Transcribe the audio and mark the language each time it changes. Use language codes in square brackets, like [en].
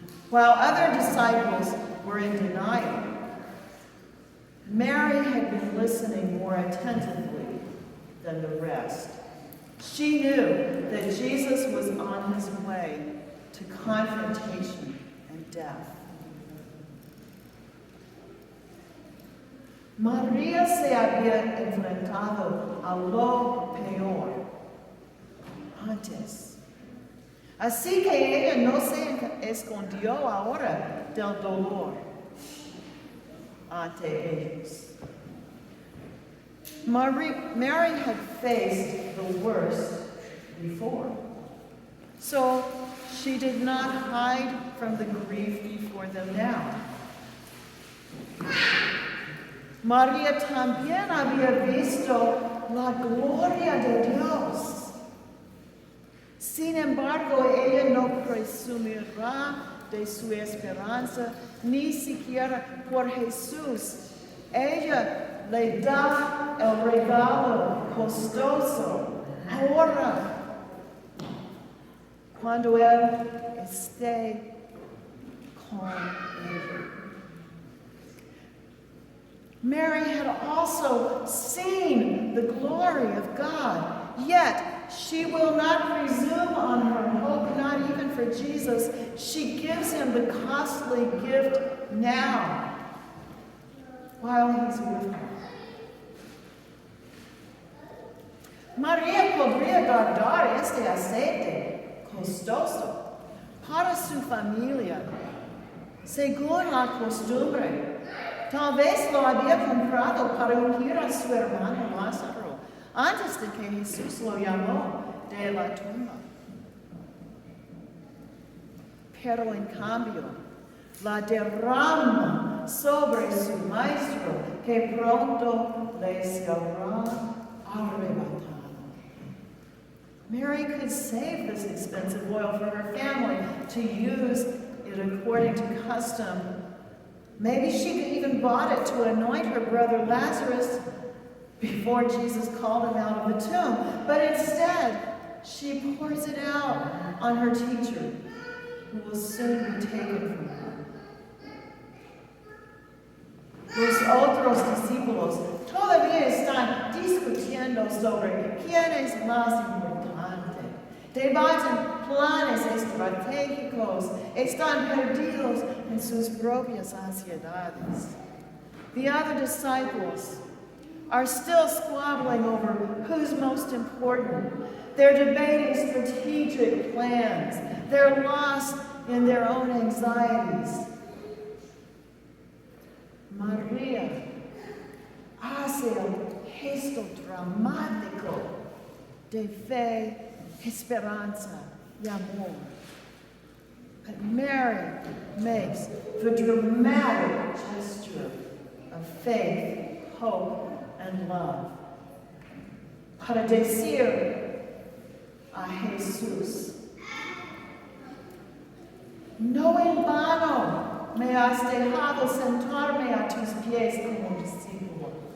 [en] While other disciples were in denial, Mary had been listening more attentively than the rest. She knew that Jesus was on his way to confrontation and death. [es] María se había enfrentado a lo peor antes. Así que ella no se escondió ahora del dolor ante ellos. [en] Mary had faced the worst before, so she did not hide from the grief before them now. [es] María también había visto la gloria de Dios. Sin embargo, ella no presumirá de su esperanza, ni siquiera por Jesús. Ella le da el regalo costoso ahora, cuando Él esté con ella. [en] Mary had also seen the glory of God, yet she will not presume on her hope, not even for Jesus. She gives him the costly gift now, while he's with her. [es] María podría guardar este aceite costoso para su familia, según la costumbre. Tal vez lo había comprado para ungir a su hermano Lázaro antes de que Jesús lo llamó de la tumba. Pero en cambio, la derrama sobre su maestro, que pronto le será arrebatado. [en] Mary could save this expensive oil for her family to use it according to custom. Maybe she could even bought it to anoint her brother Lazarus before Jesus called him out of the tomb. But instead, she pours it out on her teacher, who will soon be taken from her. [es] Los otros discípulos todavía están discutiendo sobre quién es más importante. Debaten planes estratégicos, están perdidos en sus propias ansiedades. [en] The other disciples are still squabbling over who's most important. They're debating strategic plans. They're lost in their own anxieties. [es] María hace el gesto dramático de fe, esperanza y amor. [en] But Mary makes the dramatic gesture of faith, hope, and love [es] para decir a Jesús: no en vano me has dejado sentarme a tus pies como discípulo.